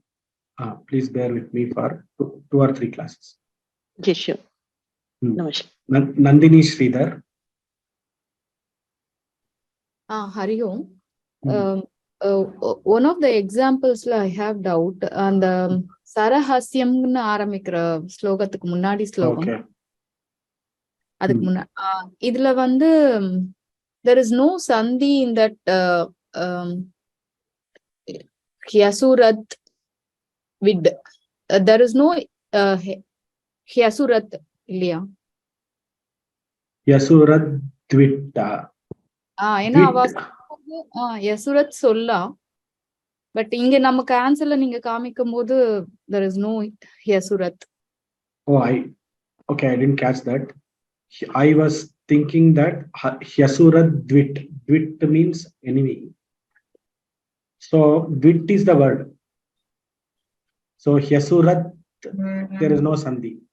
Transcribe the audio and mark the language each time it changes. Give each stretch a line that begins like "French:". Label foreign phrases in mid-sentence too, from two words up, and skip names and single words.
English: Please bear with me for two or three classes. Sure. Namaskar. Nandini Sridhar.
Sanskrit: Hari Om.
English: One of the examples I have doubt on the Sarahasyam Aramikra
Tamil: ஸ்லோகத்துக்கு முன்னாடி ஸ்லோகம்.
English: Okay.
Tamil: அதுக்கு முன்னாடி இதுல வந்து
English: there is no sandhi in that Hyasurat vid. There is no Hyasurat illaya. Yasurat Dvitta.
Tamil: ஏன்னா அவ யசுரத் சொல்லலாம். பட் இங்க நமக்கு ஆன்சர்ல நீங்க காமிக்கும் போது
English: there is no
Tamil: யசுரத்.
English: Oh, okay, I didn't catch that. I was thinking that Hyasurat Dvit. Dvit means enemy. So Dvit is the word. So Hyasurat, there is no Sandhi.